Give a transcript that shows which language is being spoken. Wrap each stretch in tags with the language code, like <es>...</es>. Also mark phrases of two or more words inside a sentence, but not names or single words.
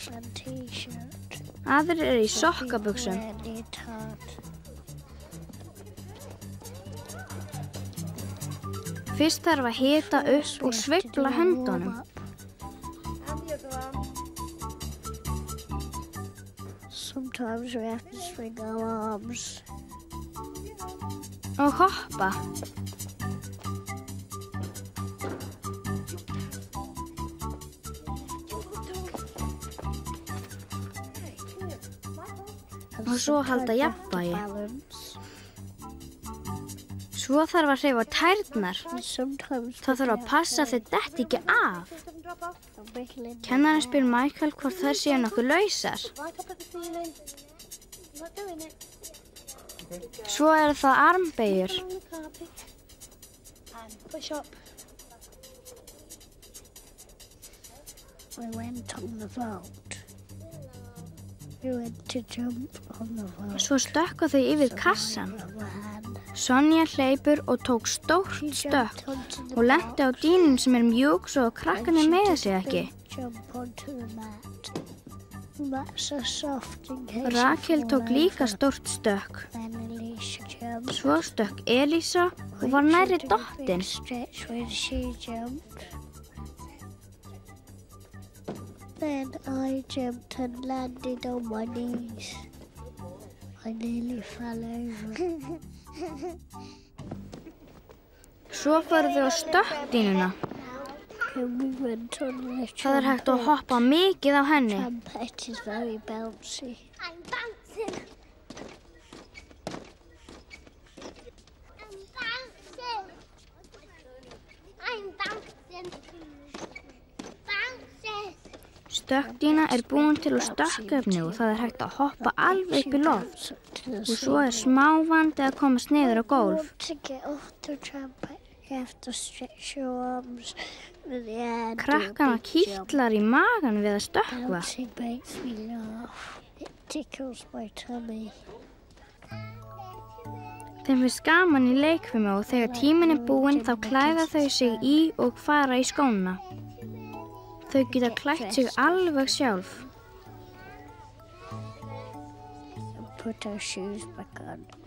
<is>Aðrir eru í sokkabuxum. Fyrst þarf að hita upp og sveifla höndunum.</is> <en>Sometimes we have to swing our arms.</en> <is>Og hoppa. Og svo halda jafnvægi. Svo þarf að hreyfa tærnar. Það þarf að passa að þau detti ekki af. Kennarinn spyr Michael hvort þær séu nokkuð lausar. Svo eru það armbeygjur.</is> <en>We went on the float. We went to jump on the float.</en> <is>Svo stökka þau yfir kassan. Sonja hleypur og tók stórt stökk og lenti á dýnum sem er mjúk svo krakkarnir meiða sig ekki. Rakel tók líka stórt stökk. Svo stökk Elísa og var nærri dottin.</is> <en>Then I jumped and landed on my knees. I nearly fell over.</en> <is>Svo fóru þau á stökkdýnuna.</is> <en>We went on the</en> <is>Það er hægt að hoppa mikið á henni.</is> <en>trampoline. Is very bouncy. I'm bouncing. I'm bouncing. I'm bouncing. Bouncing.</en> <is>Stökkdýna er búin til úr stökkefni og það er hægt að hoppa alveg upp í loft. Og svo er smá vandi að komast niður á gólf.</is> <en>To get off the trampoline, you have to stretch your arms with the air.</en> <is>Krakkana kýtlar í magan við að stökkva.</is> <en>Bouncing makes me laugh. It tickles my tummy.</en> <is>Þeim finnst gaman í leikfimi og þegar tíminn er búinn þá klæða þau sig í og fara í skóna. Þau geta klætt sig alveg sjálf.</is> <en>Put our shoes back on.</en>